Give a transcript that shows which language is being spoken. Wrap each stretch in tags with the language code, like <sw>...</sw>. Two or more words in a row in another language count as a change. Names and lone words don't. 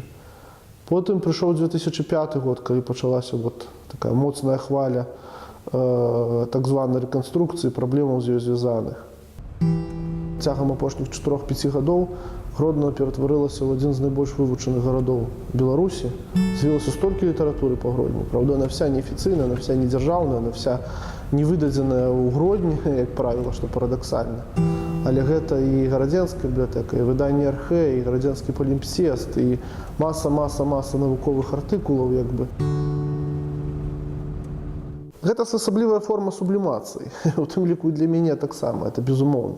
<be>Потым прыйшоў 2005 год, калі пачалася такая моцная хваля так званай рэканструкцыі, праблемаў з ёй звязаных. Цягам апошніх 4-5 гадоў Гродно ператварылася ў адзін з найбольш вывучаных гарадоў Беларусі. З'явілася столькі літаратуры па Гродні. Праўда,</be> <ru>она вся</ru> <be>неафіцыйная,</be> <ru>она вся</ru> <be>недзяржаўная,</be> <ru>она вся</ru> <be>не выдадзеная ў Гродні, як правіла, што парадаксальна. Але гэта і гарадзенская бібліятэка, і выданне Архэ, і гарадзенскі палімпсест, і маса навуковых артыкулаў, як бы. Гэта асаблівая форма сублімацыі, у тым ліку і для мяне таксама, это безумоўна.</be>